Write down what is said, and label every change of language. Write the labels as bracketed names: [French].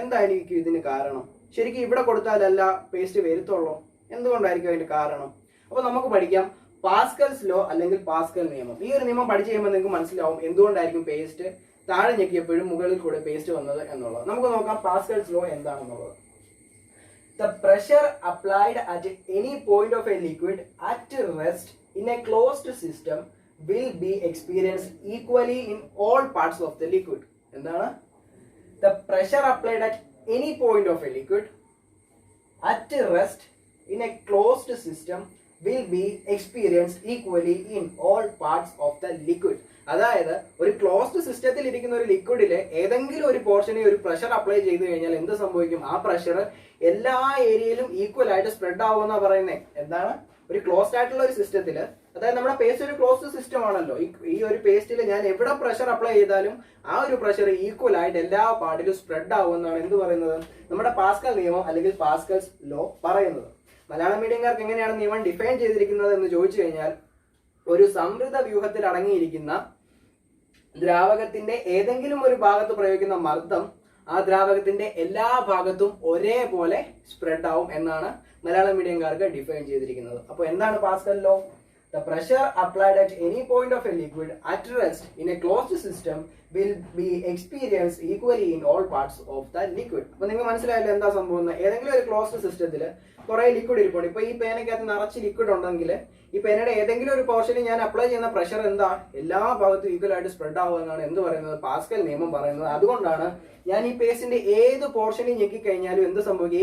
[Malayalam] എന്തായിരിക്കും ഇതിന് കാരണം? ശരിക്കും ഇവിടെ കൊടുത്താലല്ല പേസ്റ്റ് വരുത്തുള്ളൂ. എന്തുകൊണ്ടായിരിക്കും അതിന്റെ കാരണം? അപ്പൊ നമുക്ക് പഠിക്കാം പാസ്കൽസ് ലോ അല്ലെങ്കിൽ പാസ്കൽ നിയമം. ഈ ഒരു നിയമം പഠിച്ചു കഴിയുമ്പോൾ നിങ്ങൾക്ക് മനസ്സിലാവും എന്തുകൊണ്ടായിരിക്കും പേസ്റ്റ് താഴെ ഞെക്കിയപ്പോഴും മുകളിൽ കൂടെ പേസ്റ്റ് വന്നത് എന്നുള്ളത്. നമുക്ക് നോക്കാം പാസ്കൽസ് ലോ എന്താണെന്നുള്ളത്. [English] The pressure applied at any point of a liquid at rest in a closed system will be experienced equally in all parts of the liquid. എന്താണ്? The pressure applied at any point of a liquid at rest in a closed system will be experienced equally in all parts of the liquid. [Malayalam] അതായത് ഒരു closed സിസ്റ്റത്തിൽ ഇരിക്കുന്ന ഒരു ലിക്വിഡിലെ ഏതെങ്കിലും ഒരു പോർഷനെ ഒരു pressure apply ചെയ്ത് കഴിഞ്ഞാൽ എന്ത് സംഭവിക്കും? ആ പ്രഷർ എല്ലാ ഏരിയയിലും ഈക്വൽ ആയിട്ട് സ്പ്രെഡ് ആവുമെന്നാ പറയുന്നത്. എന്താണ്? ഒരു ക്ലോസ്ഡ് ആയിട്ടുള്ള ഒരു സിസ്റ്റത്തിൽ, അതായത് നമ്മുടെ പേസ്റ്റ് ഒരു ക്ലോസ്ഡ് സിസ്റ്റം ആണല്ലോ. ഈ ഒരു പേസ്റ്റിൽ ഞാൻ എവിടെ പ്രഷർ അപ്ലൈ ചെയ്താലും ആ ഒരു പ്രഷർ ഈക്വൽ ആയിട്ട് എല്ലാ പാർട്ടിലും സ്പ്രെഡ് ആവുമെന്നാണ് എന്ത് പറയുന്നത്? നമ്മുടെ പാസ്കൽ നിയമം അല്ലെങ്കിൽ പാസ്കൽസ് ലോ പറയുന്നത്. മലയാളം മീഡിയംകാർക്ക് എങ്ങനെയാണ് നിയമം ഡിഫൈൻ ചെയ്തിരിക്കുന്നത് എന്ന് ചോദിച്ചു കഴിഞ്ഞാൽ, ഒരു സമൃദ്ധ വ്യൂഹത്തിൽ അടങ്ങിയിരിക്കുന്ന ദ്രാവകത്തിന്റെ ഏതെങ്കിലും ഒരു ഭാഗത്ത് പ്രയോഗിക്കുന്ന മർദ്ദം ആ ദ്രാവകത്തിന്റെ എല്ലാ ഭാഗത്തും ഒരേപോലെ സ്പ്രെഡ് ആവും എന്നാണ് മലയാളം മീഡിയംകാർക്ക് ഡിഫൈൻ ചെയ്തിരിക്കുന്നത്. അപ്പോൾ എന്താണ് Pascal law? [English] The pressure applied at any point of a liquid at rest in a closed system will be experienced equally in all parts of the liquid. [Malayalam] അപ്പോൾ നിങ്ങൾ മനസ്സിലായല്ലോ എന്താ സംഭവം? ഏതെങ്കിലും ഒരു ക്ലോസ്ഡ് സിസ്റ്റത്തിൽ കുറെ ലിക്വിഡ് ഇരിപ്പുണ്ട്. ഇപ്പൊ ഈ പേനയ്ക്കകത്ത് നിറച്ച് ലിക്വിഡ് ഉണ്ടെങ്കിൽ ഈ പേനയുടെ ഏതെങ്കിലും ഒരു പോർഷനിൽ ഞാൻ അപ്ലൈ ചെയ്യുന്ന പ്രഷർ എന്താ? എല്ലാ ഭാഗത്തും ഈക്വൽ ആയിട്ട് സ്പ്രെഡ് ആവുമെന്നാണ് എന്ത് പറയുന്നത്? പാസ്കൽ നിയമം പറയുന്നത്. അതുകൊണ്ടാണ് ഞാൻ ഈ പേസ്റ്റിന്റെ ഏത് പോർഷനിൽ ഞെക്കിക്കഴിഞ്ഞാലും എന്ത് സംഭവിക്കും?